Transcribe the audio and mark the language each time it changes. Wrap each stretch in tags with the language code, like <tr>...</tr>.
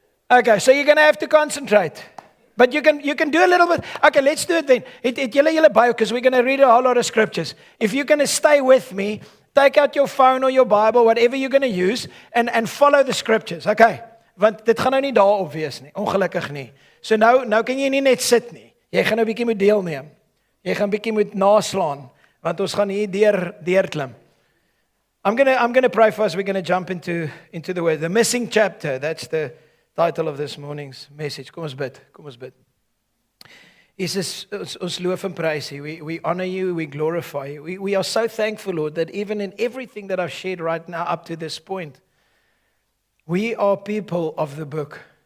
<en>Okay, so you're going to have to concentrate. But you can do a little bit. Okay, let's do it then.</en> <af>Het julle</af> <en>Bible, because we're going to read a whole lot of scriptures. If you're going to stay with me, take out your phone or your Bible, whatever you're going to use, and follow the scriptures. Okay?</en> <af>Want dit gaan nou nie daarop wees nie. Ongelukkig nie. So nou kan jy nie net sit nie. Jy gaan nou 'n bietjie moet deelneem. Jy gaan 'n bietjie moet naslaan, want ons gaan hier deur klim.</af> <en>I'm going to pray for us. We're going to jump into the word. The Missing Chapter. That's the title of this morning's message.</en> <af>Kom ons bid. Jesus, ons loof en prys U.</af> <en>We honor You, we glorify You. We are so thankful, Lord, that even in everything that I've shared right now up to this point, we are people of the book.</en>